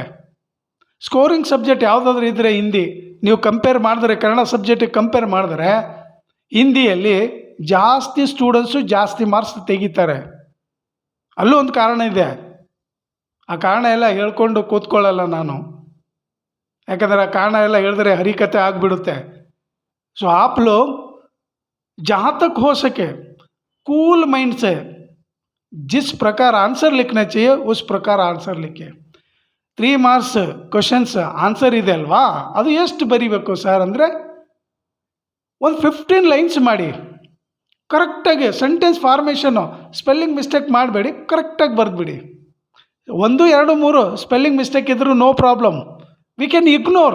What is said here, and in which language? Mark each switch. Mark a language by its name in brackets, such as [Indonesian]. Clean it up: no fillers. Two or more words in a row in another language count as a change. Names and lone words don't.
[English] scoring subject [Kannada] ಯಾವುದಾದ್ರೂ ಇದ್ದರೆ ಹಿಂದಿ ನೀವು ಕಂಪೇರ್ ಮಾಡಿದ್ರೆ, ಕನ್ನಡ ಸಬ್ಜೆಕ್ಟಿಗೆ ಕಂಪೇರ್ ಮಾಡಿದ್ರೆ ಹಿಂದಿಯಲ್ಲಿ ಜಾಸ್ತಿ ಸ್ಟೂಡೆಂಟ್ಸು ಜಾಸ್ತಿ ಮಾರ್ಕ್ಸ್ ತೆಗಿತಾರೆ. ಅಲ್ಲೂ ಒಂದು ಕಾರಣ ಇದೆ. ಆ ಕಾರಣ ಎಲ್ಲ ಹೇಳ್ಕೊಂಡು ಕೂತ್ಕೊಳ್ಳಲ್ಲ ನಾನು, ಯಾಕಂದರೆ ಆ ಕಾರಣ ಎಲ್ಲ ಹೇಳಿದ್ರೆ ಹರಿಕತೆ ಆಗಿಬಿಡುತ್ತೆ. [Hindi] सो आप लोग जहाँ तक हो सके [English] cool mind [Hindi] से जिस प्रकार आंसर लिखना चाहिए उस प्रकार आंसर लिखिए. [Kannada] 3 [English] marks questions answer [Kannada] ಇದೆ ಅಲ್ವಾ, ಅದು ಎಷ್ಟು ಬರೀಬೇಕು ಸರ್ ಅಂದರೆ ಒಂದು 15 ಲೈನ್ಸ್ ಮಾಡಿ. ಕರೆಕ್ಟಾಗಿ [English] sentence formation spelling mistake [Kannada] ಮಾಡಬೇಡಿ, ಕರೆಕ್ಟಾಗಿ ಬರೆದ್ಬಿಡಿ. [English] 1, 2, 3 spelling mistake ಇದ್ದರೂ no problem, we can ignore.